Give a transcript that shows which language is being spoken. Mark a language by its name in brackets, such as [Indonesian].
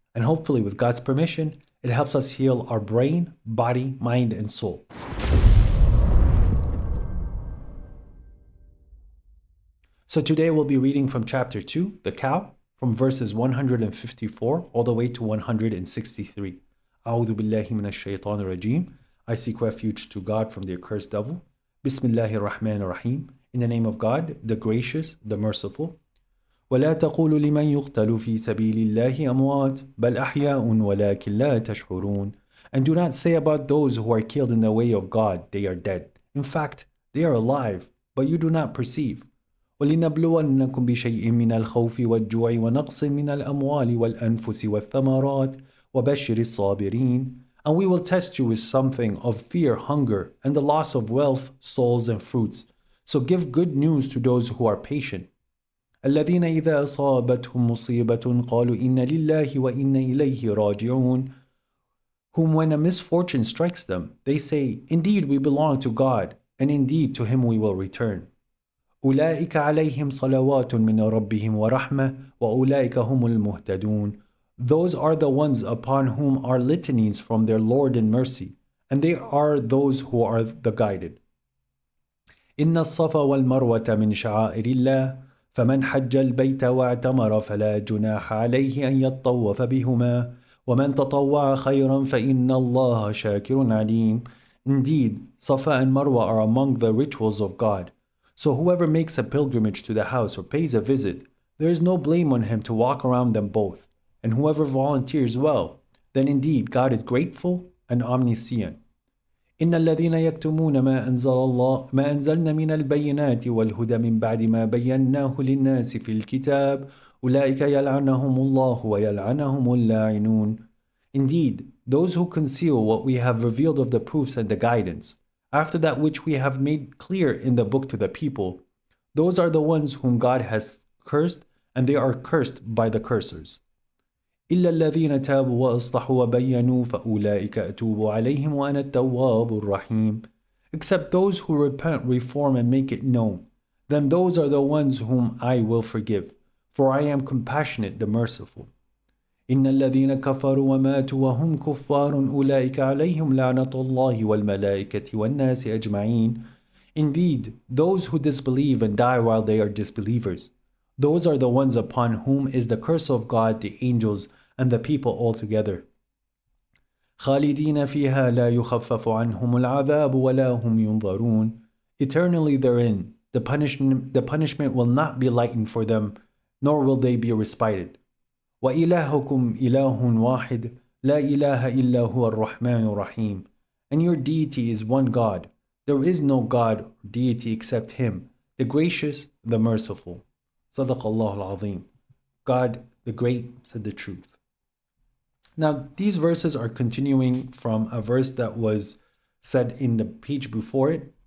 [English] And hopefully, with God's permission, it helps us heal our brain, body, mind, and soul. So today we'll be reading from chapter 2, the cow, from verses 154 all the way to 163. [Arabic] أعوذ بالله من الشيطان الرجيم. [English] I seek refuge to God from the accursed devil. [Arabic] Bismillahir Rahmanir Rahim. [English] In the name of God, the gracious, the merciful. [Arabic] ولا تقولوا لمن يقتل في سبيل الله أموات بل أحياء ولكن لا تشعرون. [English] And do not say about those who are killed in the way of God, they are dead. In fact, they are alive, but you do not perceive. [Arabic] ولنبلونكم بشيء من الخوف والجوع ونقص من الأموال والأنفس والثمرات وبشر الصابرين. [English] And we will test you with something of fear, hunger, and the loss of wealth, souls, and fruits. So give good news to those who are patient. [Arabic] الذين إذا أصابتهم مصيبة قالوا إن لله وإنا إليه راجعون. [English] Whom when a misfortune strikes them, they say, Indeed we belong to God, and indeed to Him we will return. [Arabic] أولئك عليهم صلوات من ربهم ورحمة وأولئك هم المهتدون. [English] Those are the ones upon whom are litanies from their Lord in mercy, and they are those who are the guided. [Arabic] إن الصفا والمروة من شعائر الله فمن حج البيت واعتمر فلا جناح عليه أن يطوف بهما ومن تطوع خيرا فإن الله شاكر عليم. [English] Indeed, Safa and Marwa are among the rituals of God. So whoever makes a pilgrimage to the house or pays a visit, there is no blame on him to walk around them both. And whoever volunteers well, then indeed God is grateful and omniscient. [Arabic] إن الذين يكتمون ما أنزلنا من البينات والهدى من بعد ما بيناه للناس في الكتاب أولئك يلعنهم الله ويلعنهم اللاعنون. [English] Indeed, those who conceal what we have revealed of the proofs and the guidance, after that which we have made clear in the book to the people, those are the ones whom God has cursed, and they are cursed by the cursors. [Arabic] إلا الذين تابوا وأصلحوا وبينوا فأولئك أتوب عليهم وأنا التواب الرحيم. [English] Except those who repent, reform, and make it known, then those are the ones whom I will forgive, for I am compassionate, the merciful. [Arabic] إن الذين كفروا وماتوا وهم كفار أولئك عليهم لعنة الله والملائكة والناس أجمعين. [English] Indeed, those who disbelieve and die while they are disbelievers, those are the ones upon whom is the curse of God, the angels, and the people altogether. [Arabic] خالدين فيها لا يخفف عنهم العذاب ولا هم ينظرون. [English] Eternally therein, the punishment will not be lightened for them, nor will they be respited. [Arabic] وإلهكم إله واحد لا إله إلا هو الرحمن الرحيم. [English] And your deity is one God. There is no God or deity except Him, the gracious, the merciful. [Arabic] صدق الله العظيم. [English] God, the great, said the truth. Now, these verses are continuing from a verse that was said in the page before it.